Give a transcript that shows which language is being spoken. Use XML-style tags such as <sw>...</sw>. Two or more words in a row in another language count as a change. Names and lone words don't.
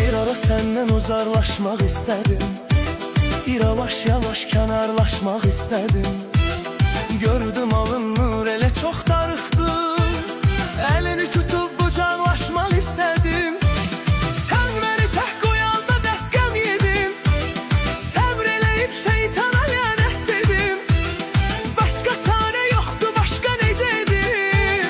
<tr>ara senden uzaklaşmak istedim.</tr> <az>Yavaş yavaş kənarlaşmaq istedim. Gördüm alınmır, elə çox darıxdım. Əlini tutub qucaqlaşmaq istedim. Sən məni tək qoyanda dərd qəm yedim. Səbr eləyib şeytana lənət dedim. Başqa çarə yoxdur, başqa necə edim.</az>